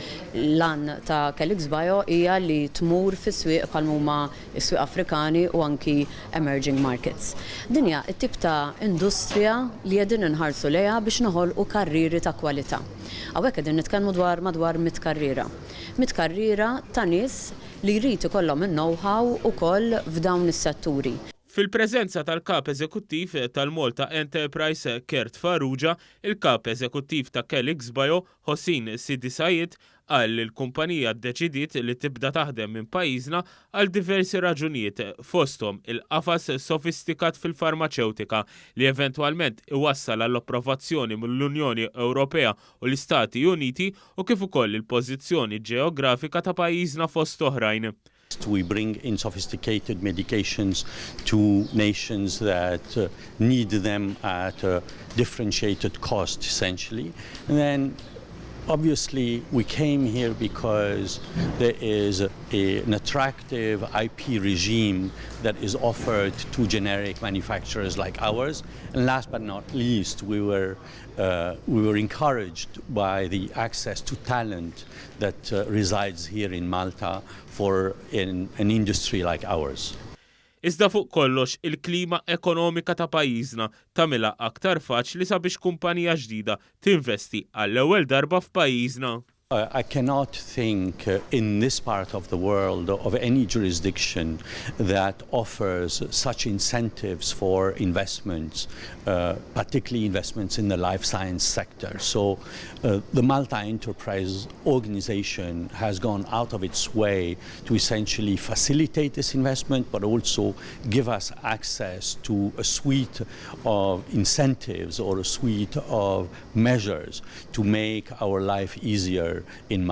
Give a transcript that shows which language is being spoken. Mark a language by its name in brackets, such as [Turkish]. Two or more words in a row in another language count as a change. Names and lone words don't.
[Maltese] L-an ta' Kelix Bio hija li tmur fis-swieq bħal huma s-swieq Afrikani u anki [English] emerging markets. [Maltese] Dinja t-tip ta' industrija li qegħdin inħarsu lejha biex noħolqu karriri ta' kwalità. Hawnhekk qegħdin nitkellmu madwar 100 karriera. 100 karriera ta' nies li jrid ikollhom in-know-how ukoll f'dawn is-setturi. Fil-preżenza tal-kap eżekuttiv tal-Malta Enterprise Kert Farrugia, il-kap eżekuttiv ta' Kelix Bio Hossein Sidi Sayed qal li l-kumpanija ddeċidiet li tibda taħdem minn pajjiżna għal diversi raġunijiet fosthom il-qafas sofistikat fil-farmaceutika li eventwalment iwassal għall-approvazzjoni mill-Unjoni Ewropea u l-Istati Uniti u kif ukoll il-pożizzjoni ġeografika ta' pajjiżna fost oħrajn. [English] We bring in sophisticated medications to nations that need them at a differentiated cost, essentially. And then, obviously, we came here because there is an attractive IP regime that is offered to generic manufacturers like ours. And last but not least, we were encouraged by the access to talent that resides here in Malta for an industry like ours. [Maltese] Iżda fuq kollox il-klima ekonomika ta' pajjiżna tagħmilha aktar faċli sabiex kumpanija ġdida tinvesti għall-ewwel darba f'pajjiżna. [English] I cannot think in this part of the world of any jurisdiction that offers such incentives for investments, particularly investments in the life science sector. So the Malta Enterprise Organization has gone out of its way to essentially facilitate this investment, but also give us access to a suite of incentives or a suite of measures to make our life easier in Malta.